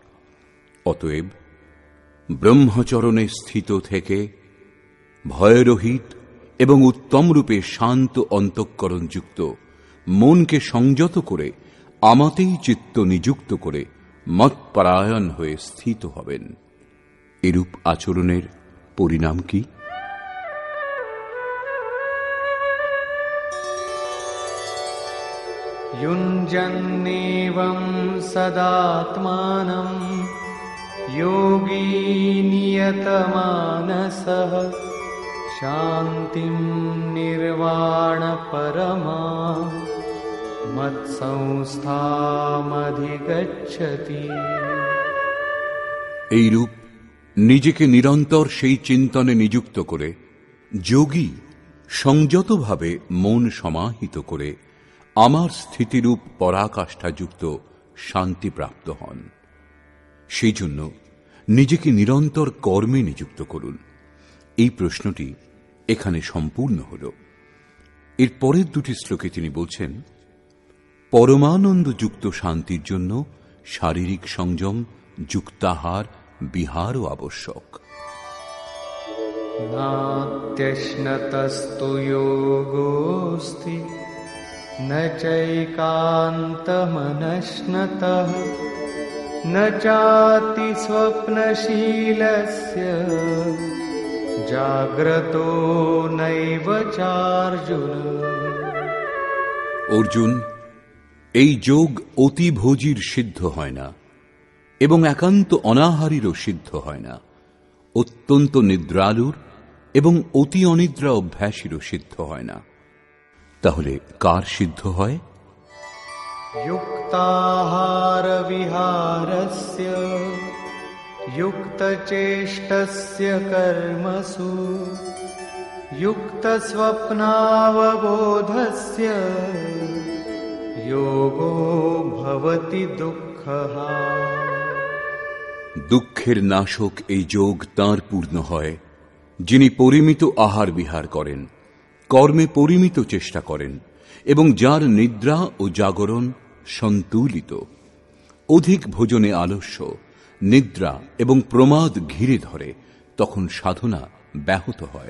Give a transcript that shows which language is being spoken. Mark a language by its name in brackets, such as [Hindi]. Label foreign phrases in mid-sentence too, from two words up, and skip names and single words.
[Bangla] অতএব ব্রহ্মচরণে স্থিত থেকে ভয়রহিত এবং উত্তম রূপে শান্ত অন্তঃকরণযুক্ত মনকে সংযত করে আমাতেই চিত্ত নিযুক্ত করে মৎপরায়ণ হয়ে স্থিত হবেন। এরূপ আচরণের পরিণাম কি? [Sanskrit] युञ्जन्नेवं सदात्मानं योगी नियतमानसः शान्तिं निर्वाणपरमां मत्संस्थामधिगच्छति। [Bangla] এইরূপ নিজেকে নিরন্তর সেই চিন্তনে নিযুক্ত করে যোগী সংযতভাবে মন সমাহিত করে আমার স্থিতিরূপ পরাকাষ্ঠাযুক্ত শান্তিপ্রাপ্ত হন। সেই জন্য নিজেকে নিরন্তর কর্মে নিযুক্ত করুন। এই প্রশ্নটি এখানে সম্পূর্ণ হল। এর পরের দুটি শ্লোকে তিনি বলছেন, পরমানন্দযুক্ত শান্তির জন্য শারীরিক সংযম, যুক্তাহার, বিহারও আবশ্যক। [Sanskrit] नात्यश्नतस्तु योगोऽस्ति न चैकान्तमनश्नतः न चाति स्वप्नशीलस्य जाग्रतो नैव चार्जुन। [Bangla] অর্জুন, এই যোগ অতিভোজীর সিদ্ধ হয় না এবং একান্ত অনাহারীরও সিদ্ধ হয় না, অত্যন্ত নিদ্রালুর এবং অতি অনিদ্রা অভ্যাসীরও সিদ্ধ হয় না। তাহলে কার সিদ্ধ হয়? [Sanskrit] युक्ताहार विहारस्य युक्तचेष्टस्य कर्मसु युक्तस्वप्नावबोधस्य योगो भवति दुःखः। [Bangla] দুঃখের নাশক এই যোগ তাঁর পূর্ণ হয় যিনি পরিমিত আহার বিহার করেন, কর্মে পরিমিত চেষ্টা করেন এবং যার নিদ্রা ও জাগরণ সন্তুলিত। অধিক ভোজনে আলস্য, নিদ্রা এবং প্রমাদ ঘিরে ধরে, তখন সাধনা ব্যাহত হয়।